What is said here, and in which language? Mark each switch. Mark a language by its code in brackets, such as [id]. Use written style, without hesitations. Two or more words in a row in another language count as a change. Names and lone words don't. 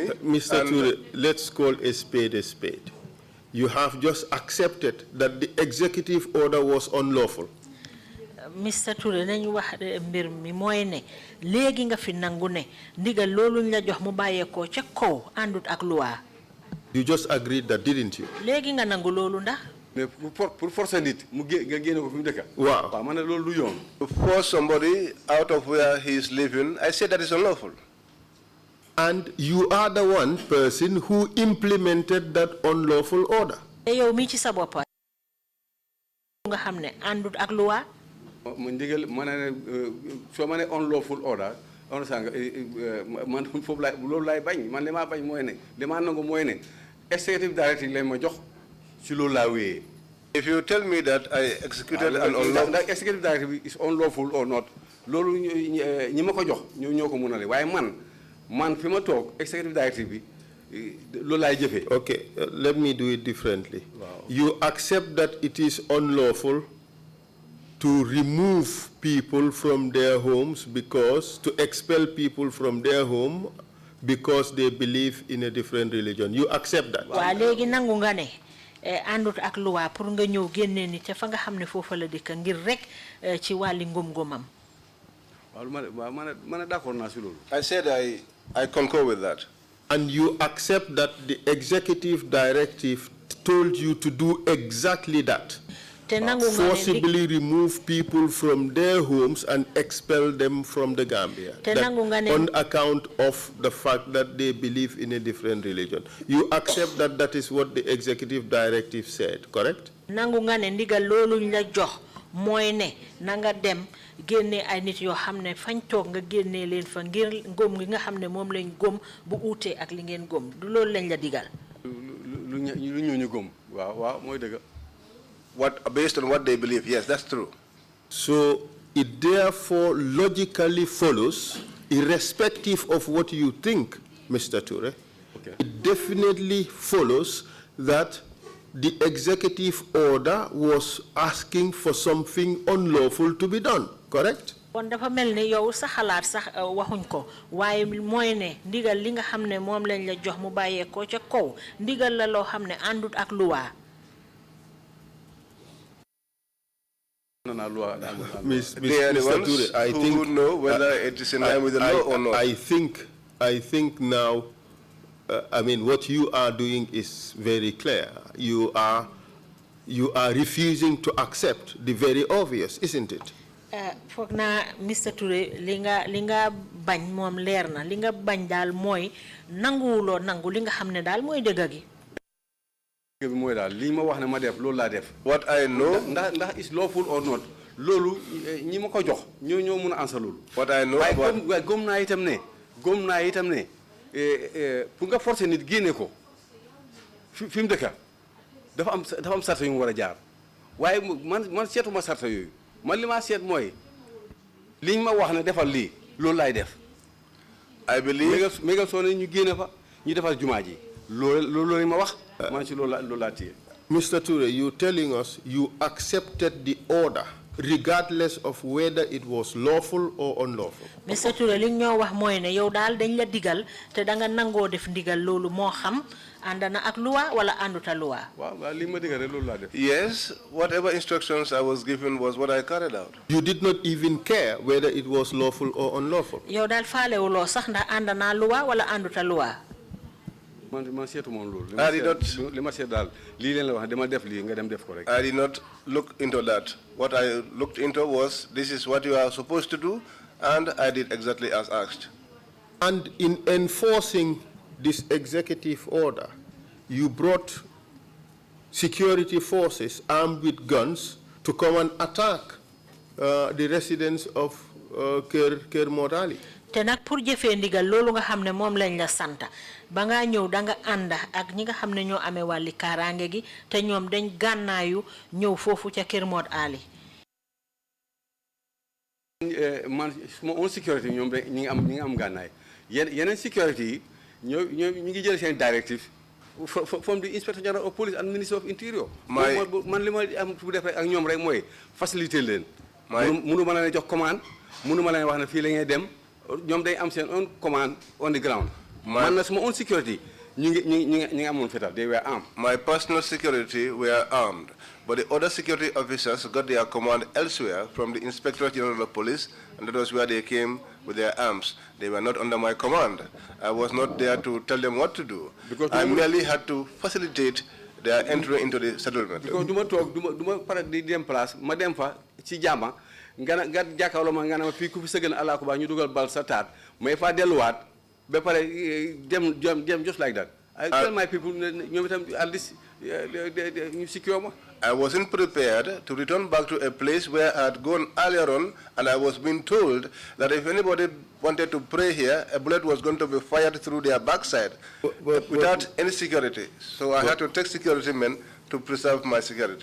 [en] Mr. Touray, let's call a spade a spade. You have just accepted that the executive order was unlawful. [wo] Mr. Touray nañu wax mbir mi moy ne légui nga fi nangu ne ndigal loolu ñu la jox mu bayeko ci kaw andut ak loi. [en] You just agreed that, didn't you? [wo] Légui nga nangu loolu ndax [fr] pour forcer [wo] nit mu nga génné ko fi mu dëkk. Waaw. Waaw man loolu du yoon. [en] To force somebody out of where he is living, I said that is unlawful. And you are the one person who implemented that unlawful order. [wo] Yow mi ci sa bop nga xamné andut ak loi. Mu ndigal mané so mané [en] unlawful order [wo] on sang man fofu lay loolu lay bañ man lima bañ moy né dama nangu moy né [en] executive directive [wo] lay ma jox ci loolu la wé. [en] If you tell me that I executed an unlawful, that executive directive is unlawful or not, [wo] loolu ñi ma ko jox ñoo ko mënalé waye man fi ma tok [en] executive directive [wo] bi loolu lay jëfé. [en] Okay, let me do it differently. Wow. You accept that it is unlawful to remove people from their homes to expel people from their home because they believe in a different religion. You accept that? [wo] Wa legi nangu nga ne andut ak loi pour nga ñew génné ni ca fa nga xamné fofu la dëkk ngir rek ci wali ngom-ngomam. [en] I said I concur with that. And you accept that the executive directive told you to do exactly that? Forcibly remove people from their homes and expel them from the Gambia on account of the fact that they believe in a different religion. You accept that that is what the executive directive said, correct? [wo] Nanga dem génné ay nit yo xamné fañ tok nga génné leen fa ngir ngom gi nga xamné mom lañ gom bu outé ak li ngeen gom du lool lañ la digal lu ñu gom waaw moy deug [en] based on what they believe, yes, that's true. So it therefore logically follows, irrespective of what you think, Mr. Touray, it definitely follows that the executive order was asking for something unlawful to be done, correct? [wo] kon dafa melni yow sa xalaat sax waxuñ ko waye moy ne ndigal li nga xamne mom lañ la jox mu baye ko ca kaw ndigal la lo xamne andut ak loi. [en] Mr. Touray, I think who know whether it is in line with the law or not. I think now, I mean, what you are doing is very clear. You are refusing to accept the very obvious, isn't it? [wo] Foog naa Mr. Touray li nga bañ moom leer na li nga bañ daal mooy nanguwuloo nangu li nga xam ne daal mooy dëgg gi. [en] What I know, ndax is lawful or not, [wo] lolu ñi ma ko jox ñoo mëna answer lolu. [en] What I know, [wo] waaye gom naa itam ne pour nga forcer nit génne ko fi mu dëkka dafa am sarta yu mu war a jaar waaye man seetuma sarta yooyu man li ma seet mooy liñ ma wax ne defal lii loolu laay def. [en] I believe [wo] mégal soo ne ñu génne fa ñu defal jumaa ji loolu ma wax man ci loolu laa téye. [en] Mr. Touray, you telling us you accepted the order regardless of whether it was lawful or unlawful. [wo] Mr. Touray li ñoo wax mooy ne yow daal dañ la digal te da nga nangoo def ndigal loolu moo xam àndana ak loi wala ànduta loi. waaw li ma digal rek loolu laa def. [en] Yes, whatever instructions I was given was what I carried out. You did not even care whether it was lawful or unlawful. [wo] yow daal faalewuloo sax ndax àndana loi wala ànduta loi. man seetu moom loolu. [en] I did not. [wo] li ma seet daal lii leen la wax dama def lii nga dem def ko rek. [en] I did not look into that. What I looked into was this is what you are supposed to do, and I did exactly as asked. And in enforcing this executive order, you brought security forces armed with guns to come and attack the residents of Ker Morali. [wo] te nag pour jëfee ndigal loolu nga xam ne moom lañ la santa ba nga ñëw da nga ànd ak ñi nga xam ne ñoo amee wàlli kaaraange gi te ñoom dañ gànnaayu ñëw foofu ca Kër Mod Ali. man suma own sécurité ñoom ñi ngi am gànnaay yeneen sécurité yi ñu ngi jël seen [en] directive from the Inspector General of Police and Minister of Interior. [wo] man li ma am fu def rek ak ñoom rek mooy faciliter leen. mënu ma leen jox commande mënu ma leen wax ne fii la ngay dem. ñoom day am seen [en] own command on the ground. [wo] man na suma [en] own security [wo] ñu ngi amoon fetal. [en] They were armed. My personal security were armed, but the other security officers got their command elsewhere from the Inspector General of Police, and that was where they came with their arms. They were not under my command. I was not there to tell them what to do. Because I merely had to facilitate their entry into the settlement. [wo] Because duma pare di dem place ma dem fa ci jàmm nga jàkkaarloo ma nga ne ma fii ku fi sëgën Allah ko ba ñu dugal bal sa taat may fa delluwaat ba pare dem [en] just like that. I tell my people [wo] ñoom itam [en] at least ñu secure ma. I wasn't prepared to return back to a place where I had gone earlier on, and I was being told that if anybody wanted to pray here, a bullet was going to be fired through their backside without any security. So I had to take security men to preserve my security.